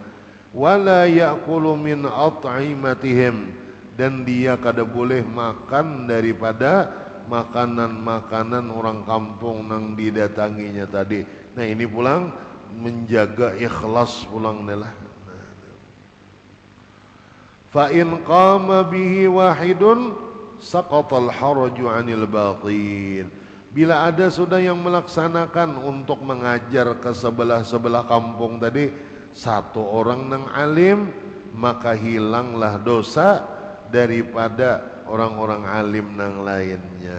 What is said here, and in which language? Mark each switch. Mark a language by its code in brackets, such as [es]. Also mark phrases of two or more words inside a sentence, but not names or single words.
[ar] ولا يأكل من أطعمتهم, [bjn] dan dia kada boleh makan daripada makanan-makanan orang kampung nang didatanginya tadi. Nah ini pulang menjaga ikhlas pulang nih lah. [ar] فإن قام به واحد سقط الحرج عن الباطن. [bjn] Bila ada sudah yang melaksanakan untuk mengajar ke sebelah-sebelah kampung tadi satu orang nang alim, maka hilanglah dosa daripada orang-orang alim nang lainnya.